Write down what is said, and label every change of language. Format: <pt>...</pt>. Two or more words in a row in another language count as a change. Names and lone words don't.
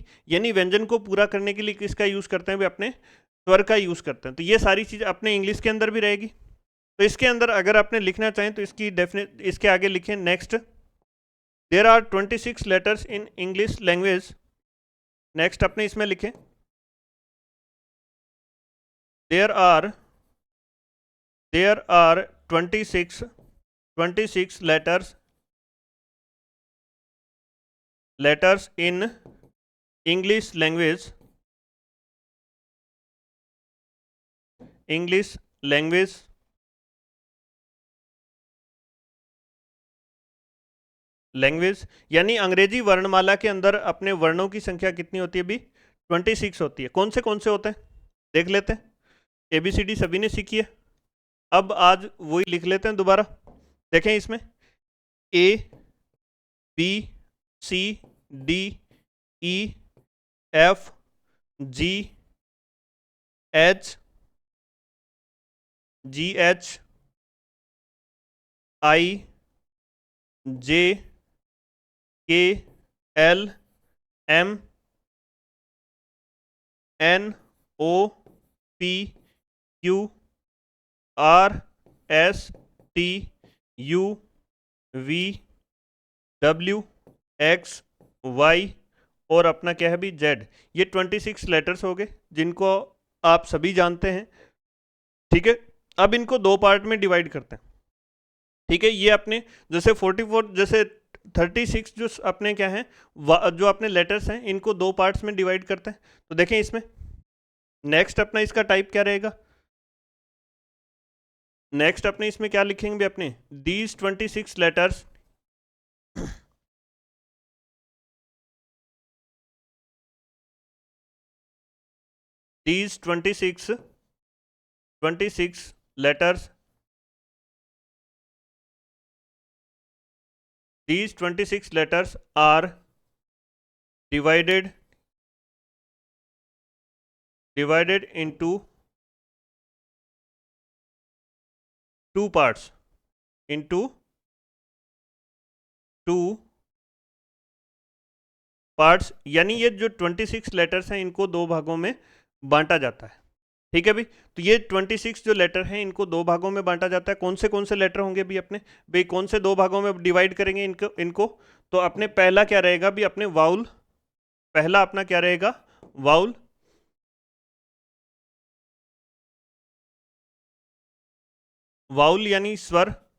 <hi>यानी व्यंजन को पूरा करने के लिए किसका यूज़ करते हैं भी अपने स्वर का यूज़ करते हैं। तो ये सारी चीज़ अपने इंग्लिश के अंदर भी रहेगी। तो इसके अंदर अगर आपने लिखना चाहें तो इसकी डेफिनेट इसके आगे लिखें नेक्स्ट,</hi> <en>there are 26 letters in English language.</en> <hi>नेक्स्ट अपने इसमें लिखें</hi> <en>there are 26 letters in English language</en> <hi>यानी अंग्रेजी वर्णमाला के अंदर अपने वर्णों की संख्या कितनी होती है भी, 26 होती है। कौन से होते हैं देख लेते हैं। ABCD सभी ने सीखी है, अब आज वही लिख लेते हैं दोबारा। देखें इसमें A B C D E F G H G H I J K L M N O P Q R S T U V W X Y और अपना क्या है भी Z। ये 26 लेटर्स हो गए जिनको आप सभी जानते हैं। ठीक है, अब इनको 2 पार्ट में डिवाइड करते हैं। ठीक है, ये अपने जैसे 44 जैसे 36 जो अपने क्या हैं जो अपने लेटर्स हैं, इनको 2 पार्ट्स में डिवाइड करते हैं। तो देखें इसमें नेक्स्ट अपना इसका टाइप क्या रहेगा, नेक्स्ट अपने इसमें क्या लिखेंगे अपने,</hi> <en>these 26 letters these 26 letters are divided into 2 parts, into 2 पार्ट्स।</en> <hi>यानी ये जो 26 लेटर्स हैं इनको 2 भागों में बांटा जाता है। ठीक है भाई, तो ये 26 जो लेटर हैं इनको 2 भागों में बांटा जाता है। कौन से लेटर होंगे भी अपने भाई, कौन से 2 भागों में डिवाइड करेंगे इनको तो अपने पहला क्या रहेगा भी अपने वाउल, पहला अपना क्या रहेगा वाउल, यानी स्वर।</hi>